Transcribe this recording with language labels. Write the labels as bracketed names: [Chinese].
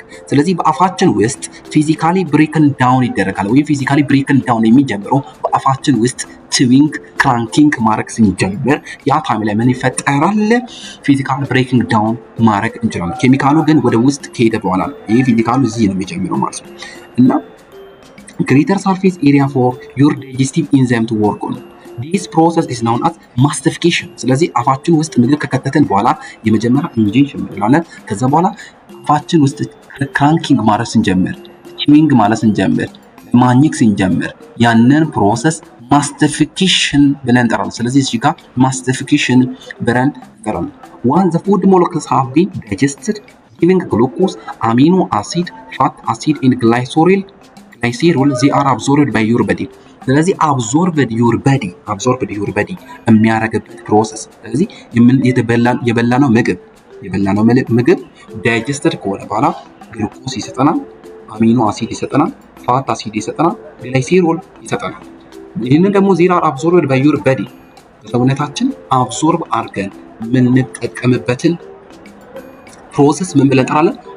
[Amharic] ስለዚህ በአፋችን ውስጥ ፊዚካሊ ብሬክን ዳውን ይደረጋል። ወይም ፊዚካሊ ብሬክን ዳውን የሚጀምረው በአፋችን ውስጥ ችዊንግ ክራንኪንግ ማድረግ ስንጀምር ያ ታይም ላይ ምን ይፈጠራል? ፊዚካል ብሬኪንግ ዳውን ማድረግ እንችላለን። ኬሚካሉ ግን ወደ ውስጥ ከሄደ በኋላ ይሄ ፊዚካሉ እዚህ ነው የሚጀምረው ማለት ነው። እና [English] greater surface area for your digestive enzyme to work on. This process is known as mastification. [Amharic] ስለዚህ አፋችን ውስጥ ምግብ ከከተተን በኋላ የመጀመሪያ ኢንጀክሽን እንላለን። ከዛ በኋላ አፋችን ውስጥ ክራንኪንግ ማለት ስንጀምር፣ ቺዊንግ ማለት ስንጀምር፣ ማኘክ ስንጀምር ያንን ፕሮሰስ ማስቲፊኬሽን ብለን እንጠራለን። ስለዚህ እዚህ ጋር ማስቲፊኬሽን ብለን እንጠራለን። [English] Once the food molecules have been digested, giving glucose, amino acid, fat acid and glycerol, they are absorbed by your body. [Amharic] ስለዚህ absorbed your body የሚያደርግበት ፕሮሰስ። ስለዚህ የበላነው ምግብ ዳይጀስትድ ከሆነ በኋላ ግሉኮስ ይሰጠናል፣ አሚኖ አሲድ ይሰጠናል፣ ፋት አሲድ ይሰጠናል፣ ግላይሴሮል ይሰጠናል። ይህንን ደግሞ [English] they are absorbed by your body [Amharic] በሰውነታችን አብዞርብ አድርገን የምንጠቀምበትን ፕሮሰስ ምን ብለን እንጠራለን?